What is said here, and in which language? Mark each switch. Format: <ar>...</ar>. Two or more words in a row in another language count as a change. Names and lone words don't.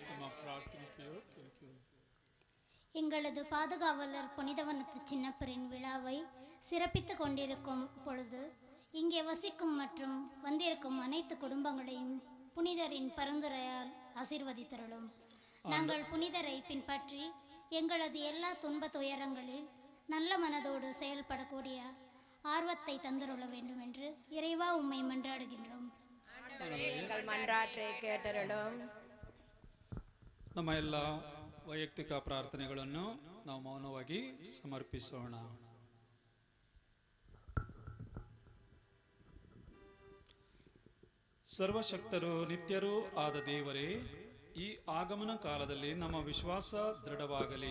<ta>எங்களது பாதுகாவலர் புனிதவனத்து சின்னப்பரின் விழாவை சிறப்பித்து கொண்டிருக்கும் பொழுது இங்கே வசிக்கும் மற்றும் வந்திருக்கும் அனைத்து குடும்பங்களையும் புனிதரின் பரிந்துரையால் ஆசீர்வதித்தருளும். நாங்கள் புனிதரை பின்பற்றி எங்களது எல்லா துன்ப துயரங்களில் நல்ல மனதோடு செயல்படக்கூடிய ஆர்வத்தை தந்துருள வேண்டும் என்று இறைவா உம்மை மன்றாடுகின்றோம். எங்கள் மன்றாட்டை கேட்டருளும்.</ta> <kn>ನಮ್ಮ ಎಲ್ಲ ವೈಯಕ್ತಿಕ ಪ್ರಾರ್ಥನೆಗಳನ್ನು ನಾವು ಮೌನವಾಗಿ ಸಮರ್ಪಿಸೋಣ. ಸರ್ವಶಕ್ತರು ನಿತ್ಯರೂ ಆದ ದೇವರೇ, ಈ ಆಗಮನ ಕಾಲದಲ್ಲಿ ನಮ್ಮ ವಿಶ್ವಾಸ ದೃಢವಾಗಲಿ.</kn>